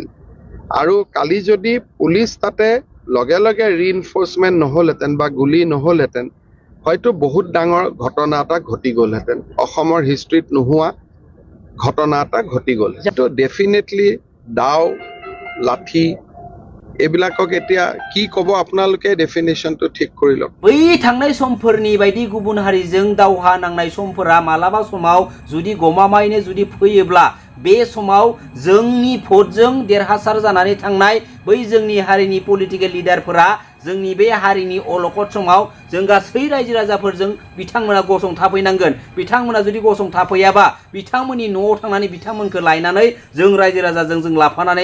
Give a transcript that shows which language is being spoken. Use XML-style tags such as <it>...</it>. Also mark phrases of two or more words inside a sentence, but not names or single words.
<as>আৰু কালি যদি পুলিচ তাতে লগে লগে ৰিইনফৰ্চমেণ্ট নহ'লহেঁতেন বা গুলি নহ'লহেঁতেন হয়তো বহুত ডাঙৰ ঘটনা এটা ঘটি গ'লহেঁতেন, অসমৰ হিষ্ট্ৰীত নোহোৱা ঘটনা এটা ঘটি গ'ল। তো ডেফিনেটলি দাও লাঠি এইবিলাকক এতিয়া কি ক'ব আপোনালোকে ডেফিনেশ্যনটো ঠিক কৰি লওক।</as> <brx>बै थांनाय समफोरनि बायदि गुबुन हारिजों दावहा नांनाय समफोरा मालाबा समाव जुदि गमामायैनो जुदि फैयोब्ला बे समाव जोंनि भटजों देरहासार जानानै थांनाय बै जोंनि हारिनि</brx> <en>political leaderफोरा</en> <brx>जोंनि बे हारिनि अलखद समाव जों गासै रायजो राजाफोरजों बिथांमोना गसंथाफैनांगोन बिथांमोना जुदि गसंथाफैयाबा बिथांमोननि न'आव थांनानै बिथांमोनखौ लायनानै जों रायजो राजाजों जों लाफानानै</brx>